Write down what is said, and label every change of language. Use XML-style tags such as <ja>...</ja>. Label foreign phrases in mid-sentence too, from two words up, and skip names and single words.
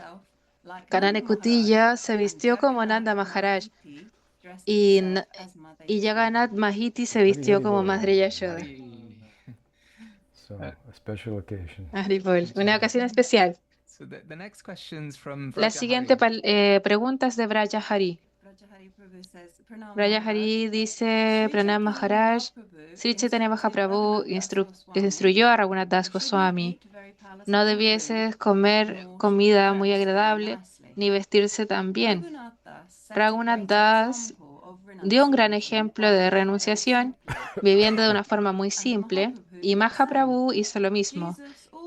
<es>Kanane Kutilla se vistió como Nanda Maharaj y Jagannath Mahiti se vistió como Madre Yashoda. Haribol, una ocasión especial. La siguiente pregunta es de Braja Hari. Braja Hari dice: Pranam Maharaj, Sri Chaitanya Mahaprabhu instruyó a Raghunath Das Goswami: no debieses comer comida muy agradable ni vestirse tan bien. Raghunath Das dio un gran ejemplo de renunciación, viviendo de una forma muy simple, y Mahaprabhu hizo lo mismo.</es>